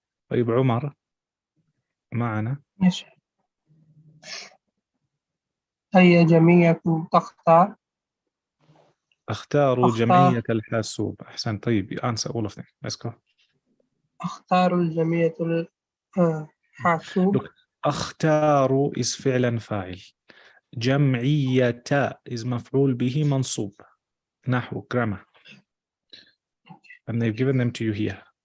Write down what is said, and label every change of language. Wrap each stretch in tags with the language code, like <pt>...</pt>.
<ar>طيب عمر معنا. ماشي. أي جميع تختار؟ أختار أختار. جمعية الحاسوب. أحسن. طيب</ar> <en>answer all of them. Let's go.</en> <ar>أختار الجميع الحاسوب.</ar> <en>Look,</en> <ar>أختار is فعلا فاعل. جمعية is مفعول به منصوب. نحو</ar> <en>grammar. And they've given them to you here.</en>